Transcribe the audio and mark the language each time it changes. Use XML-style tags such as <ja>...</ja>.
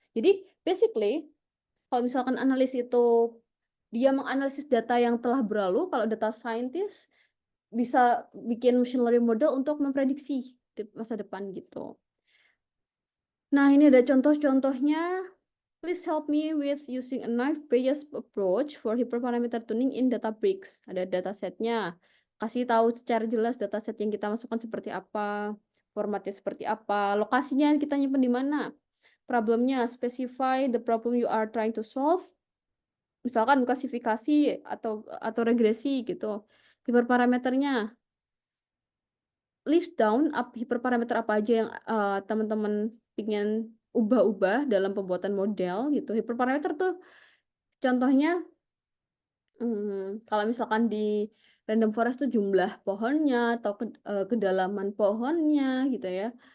<id>Jadi basically kalau misalkan analis itu dia menganalisis data yang telah berlalu, kalau data scientist bisa bikin machine learning model untuk memprediksi di masa depan gitu. Nah, ini ada contoh-contohnya.</id> <en>Please help me with using a knife-based approach for hyperparameter tuning in Databricks.</en> <id>Ada datasetnya. Kasih tahu secara jelas dataset yang kita masukkan seperti apa, formatnya seperti apa, lokasinya kita nyimpen di mana.</id> <en>Problemnya, specify the problem you are trying to solve.</en> <id>Misalkan klasifikasi atau regresi gitu. Hyperparameternya, list down hiperparameter apa aja yang teman-teman ingin ubah-ubah dalam pembuatan model gitu. Hiperparameter tuh contohnya kalau misalkan di random forest tuh jumlah pohonnya atau kedalaman pohonnya gitu ya.</id>